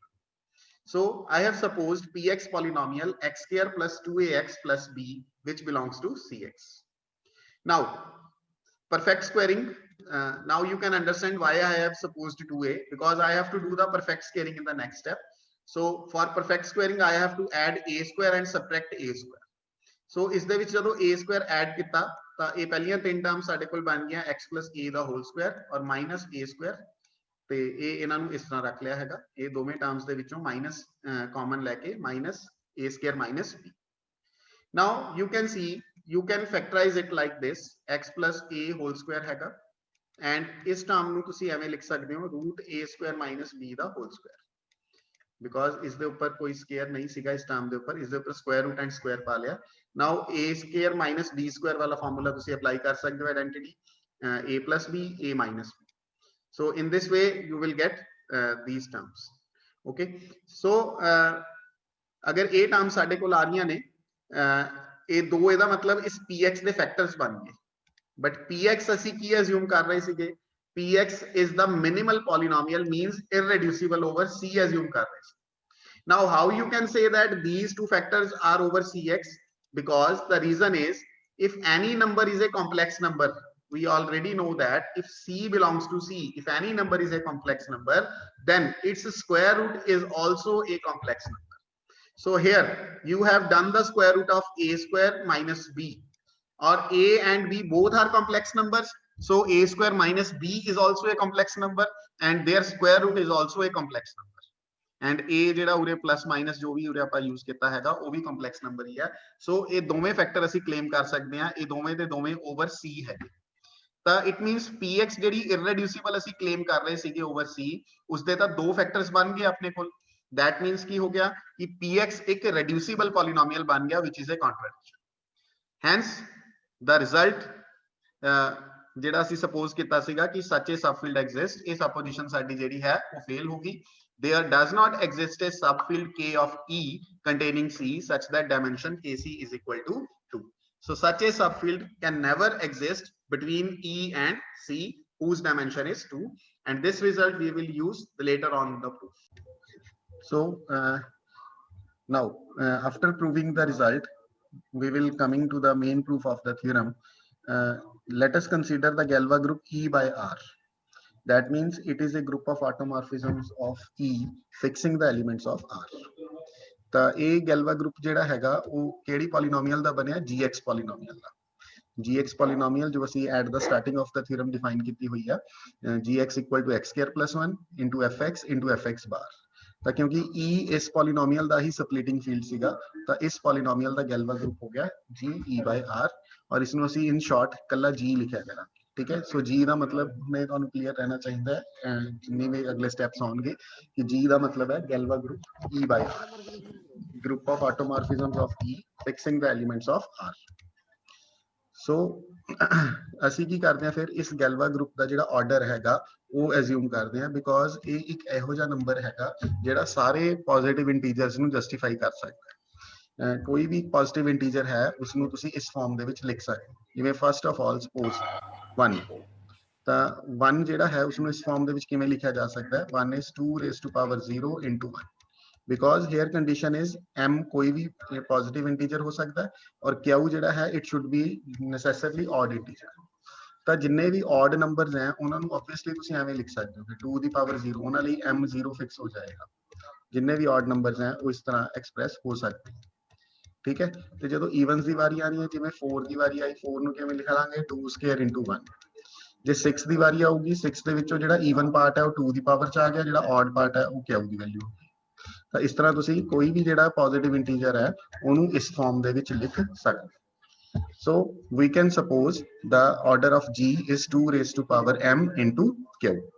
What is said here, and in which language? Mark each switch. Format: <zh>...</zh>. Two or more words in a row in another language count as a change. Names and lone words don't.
<en>So I have supposed Px polynomial x square plus 2ax plus b which belongs to Cx. Now perfect squaring, now you can understand why I have supposed 2a because I have to do the perfect squaring in the next step. So for perfect squaring I have to add a square and subtract a square.</en> <pa>So is ਦੇ ਵਿੱਚ ਜਦੋਂ</pa> <en>a square add</en> <pa>ਕੀਤਾ ਤਾਂ ਇਹ ਪਹਿਲੀਆਂ ਤਿੰਨ ਟਰਮ ਸਾਡੇ ਕੋਲ ਬਣ ਗਈਆਂ</pa> <en>x plus a</en> <pa>ਦਾ</pa> <en>whole square</en> <pa>ਔਰ</pa> <en>minus a square</en> <pa>ਤੇ ਇਹ ਇਹਨਾਂ ਨੂੰ ਇਸ ਤਰ੍ਹਾਂ ਰੱਖ ਲਿਆ ਹੈਗਾ ਇਹ ਦੋਵੇਂ ਟਰਮਸ ਦੇ ਵਿੱਚੋਂ</pa> <en>minus common</en> <pa>ਲੈ ਕੇ</pa> <en>minus a square minus b. Now you can see you can factorize it like this x plus a whole square</en> <pa>ਹੈਗਾ and ਇਸ ਟਰਮ ਨੂੰ ਤੁਸੀਂ ਐਵੇਂ ਲਿਖ ਸਕਦੇ ਹੋ</pa> <en>root a square minus b</en> <pa>ਦਾ</pa> <en>whole square because</en> <pa>ਇਸ ਦੇ ਉੱਪਰ ਕੋਈ ਸਕੁਅਰ ਨਹੀਂ ਸੀਗਾ ਇਸ ਟਰਮ ਦੇ ਉੱਪਰ ਇਸ ਦੇ ਉੱਪਰ</pa> <en>square root and square</en> <pa>ਪਾ ਲਿਆ</pa> <en>now a square minus b square</en> <pa>ਵਾਲਾ ਫਾਰਮੂਲਾ ਤੁਸੀਂ ਅਪਲਾਈ ਕਰ ਸਕਦੇ ਹੋ</pa> <en>identity a plus b a minus b. So in this way you will get these terms. Okay, so</en> <pa>अगर</pa> <en>a terms</en> <pa>ਸਾਡੇ ਕੋਲ ਆ ਰਹੀ ਨੇ ਇਹ ਦੋ ਇਹਦਾ ਮਤਲਬ ਇਸ px ਦੇ ਫੈਕਟਰਸ ਬਣ ਗਏ but px ਅਸੀਂ ਕੀ assume ਕਰ ਰਹੇ ਸੀਗੇ</pa> <en>px is the minimal polynomial means irreducible over c</en> <pa>assume ਕਰ ਰਹੇ ਸੀ.</pa> <en>Now how you can say that these two factors are over cx because the reason is if any number is a complex number we already know that if c belongs to c if any number is a complex number then its square root is also a complex number. So here you have done the square root of a square minus b or a and b both are complex numbers so a square minus b is also a complex number and their square root is also a complex number and a</en> <pa>ਜਿਹੜਾ ਉਰੇ</pa> <en>plus minus</en> <pa>ਜੋ ਵੀ ਉਰੇ ਆਪਾਂ use ਕੀਤਾ ਹੈਗਾ ਉਹ ਵੀ</pa> <en>complex number</en> <pa>ਹੀ ਹੈ so ਇਹ ਦੋਵੇਂ ਫੈਕਟਰ ਅਸੀਂ claim ਕਰ ਸਕਦੇ ਹਾਂ ਇਹ ਦੋਵੇਂ ਦੇ ਦੋਵੇਂ</pa> <en>over c</en> <pa>ਹੈਗੇ ਤਾਂ</pa> <en>it means px</en> <pa>ਜਿਹੜੀ irreducible ਅਸੀਂ claim ਕਰ ਰਹੇ ਸੀਗੇ</pa> <en>over c</en> <pa>ਉਸਦੇ ਤਾਂ ਦੋ ਫੈਕਟਰਸ ਬਣ ਗਏ ਆਪਣੇ ਕੋਲ</pa> <en>that means</en> <pa>ਕੀ ਹੋ ਗਿਆ ਕਿ px ਇੱਕ</pa> <en>reducible polynomial</en> <pa>ਬਣ ਗਿਆ</pa> <en>which is a contradiction hence the result</en> <pa>ਜਿਹੜਾ ਅਸੀਂ</pa> <en>suppose</en> <pa>ਕੀਤਾ ਸੀਗਾ ਕਿ</pa> <en>such a subfield exists</en> <pa>ਇਹ supposition ਸਾਡੀ ਜਿਹੜੀ ਹੈ ਉਹ fail ਹੋ ਗਈ</pa> <en>there does not exist a subfield k of e containing c such that dimension kc is equal to 2 so such a subfield can never exist between E and C whose dimension is 2 and this result we will use later on in the proof. So now after proving the result we will coming to the main proof of the theorem. Let us consider the Galois group E by R. That means it is a group of automorphisms of E fixing the elements of R.</en> <pa>ਤਾਂ ਇਹ</pa> <en>Galois group</en> <pa>ਜਿਹੜਾ ਹੈਗਾ ਉਹ ਕਿਹੜੀ ਪੋਲੀਨੋਮੀਅਲ ਦਾ ਬਣਿਆ gx ਪੋਲੀਨੋਮੀਅਲ ਦਾ</pa> <en>gx polynomial</en> <pa>जो ਅਸੀਂ</pa> <en>at the starting of the theorem</en> <pa>define ਕੀਤੀ ਹੋਈ ਆ gx equal to</pa> <en>x square plus 1 into fx into fx bar</en> <pa>ਤਾਂ ਕਿਉਂਕਿ e ਇਸ polynomial ਦਾ ਹੀ</pa> <en>splitting field</en> <pa>ਸੀਗਾ ਤਾਂ ਇਸ polynomial ਦਾ</pa> <en>Galois group</en> <pa>ਹੋ ਗਿਆ</pa> <en>g e by r</en> <pa>ਔਰ ਇਸ ਨੂੰ ਅਸੀਂ</pa> <en>in short</en> <pa>ਕੱਲਾ g ਲਿਖਿਆ ਕਰਾਂਗੇ</pa> <hi>ठीक है सो</hi> <pa>g ਦਾ ਮਤਲਬ ਮੈਂ ਤੁਹਾਨੂੰ ਕਲੀਅਰ ਰਹਿਣਾ ਚਾਹੀਦਾ ਹੈ ਜਿੰਨੇ ਵੀ ਅਗਲੇ ਸਟੈਪਸ ਆਉਣਗੇ ਕਿ g ਦਾ ਮਤਲਬ ਹੈ</pa> <en>Galois group e by r group of automorphisms of e fixing the elements of r</en> <pa>ਸੋ ਅਸੀਂ ਕੀ ਕਰਦੇ ਹਾਂ ਫਿਰ ਇਸ Galois group ਦਾ ਜਿਹੜਾ ਆਰਡਰ ਹੈਗਾ ਉਹ ਐਜ਼ਿਊਮ ਕਰਦੇ ਹਾਂ ਬਿਕੋਜ਼ ਇਹ ਇੱਕ ਇਹੋ ਜਿਹਾ ਨੰਬਰ ਹੈਗਾ ਜਿਹੜਾ ਸਾਰੇ</pa> <en>positive integers</en> <pa>ਨੂੰ ਜਸਟੀਫਾਈ ਕਰ ਸਕਦਾ ਹੈ ਕੋਈ ਵੀ</pa> <en>positive integer</en> <pa>ਹੈ ਉਸ ਨੂੰ ਤੁਸੀਂ ਇਸ ਫਾਰਮ ਦੇ ਵਿੱਚ ਲਿਖ ਸਕਦੇ ਹੋ ਜਿਵੇਂ</pa> <en>first of all suppose</en> <pa>1 ਤਾਂ 1 ਜਿਹੜਾ ਹੈ ਉਸ ਨੂੰ ਇਸ ਫਾਰਮ ਦੇ ਵਿੱਚ ਕਿਵੇਂ ਲਿਖਿਆ ਜਾ ਸਕਦਾ ਹੈ</pa> <en>1 is 2 raised to power 0 into 1 because here condition is m</en> <hi>कोई भी</hi> <en>positive integer</en> <hi>हो सकता है और</hi> <pa>q ਜਿਹੜਾ ਹੈ</pa> <en>it should be necessarily odd integer</en> <pa>ਤਾਂ ਜਿੰਨੇ ਵੀ</pa> <en>odd numbers</en> <pa>हैं ਉਹਨਾਂ ਨੂੰ obviously ਤੁਸੀਂ ਐਵੇਂ ਲਿਖ ਸਕਦੇ ਹੋ ਕਿ 2 ਦੀ ਪਾਵਰ 0 ਉਹਨਾਂ ਲਈ m 0 ਫਿਕਸ ਹੋ ਜਾਏਗਾ ਜਿੰਨੇ ਵੀ</pa> <en>odd numbers</en> <pa>हैं ਉਹ ਇਸ ਤਰ੍ਹਾਂ ਐਕਸਪ੍ਰੈਸ ਹੋ ਸਕਦੇ ਠੀਕ ਹੈ ਤੇ ਜਦੋਂ ਇਵਨਸ ਦੀ ਵਾਰੀ ਆਣੀ ਹੈ ਜਿਵੇਂ 4 ਦੀ ਵਾਰੀ ਆਈ 4 ਨੂੰ ਕਿਵੇਂ ਲਿਖ ਲਾਂਗੇ 2</pa> <en>square into 1</en> <pa>ਜੇ 6 ਦੀ ਵਾਰੀ ਆਊਗੀ 6 ਦੇ ਵਿੱਚੋਂ ਜਿਹੜਾ</pa> <en>even part</en> <pa>ਹੈ ਉਹ 2 ਦੀ ਪਾਵਰ ਚ ਆ ਗਿਆ ਜਿਹੜਾ</pa> <en>odd part</en> <pa>ਹੈ ਉਹ q ਦੀ ਵੈਲਿਊ ਤਾਂ ਇਸ ਤਰ੍ਹਾਂ ਤੁਸੀਂ ਕੋਈ ਵੀ ਜਿਹੜਾ</pa> <en>positive integer</en> <pa>ਹੈ ਉਹਨੂੰ ਇਸ ਫਾਰਮ ਦੇ ਵਿੱਚ ਲਿਖ ਸਕਦੇ</pa> <en>so we can suppose the order of g is 2 raised to power m into q</en>